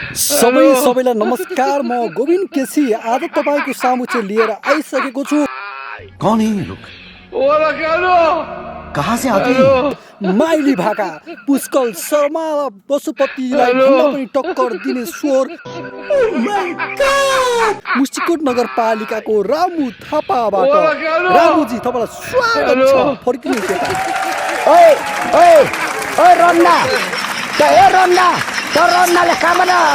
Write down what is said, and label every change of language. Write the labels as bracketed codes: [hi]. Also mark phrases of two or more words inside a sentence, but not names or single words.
[ne] सबैलाई नमस्कार। म गोविन्द केसी आज तपाईको सामु चाहिँ लिएर आइसकेको छु। [hi] कौन है ये लोग? कहाँ से आते हैं? [ne] माइली भाका पुष्कल शर्मा पशुपतिलाई भन्दा पनि टक्कर दिने स्वर मुस्टिकोट नगरपालिकाको रामु थापाबाट। रामुजी तपाईलाई स्वागत छ। फर्किनुहोस् यता। ओए ओए ओए रन्ना त ए रन्ना त रन्नाले कामना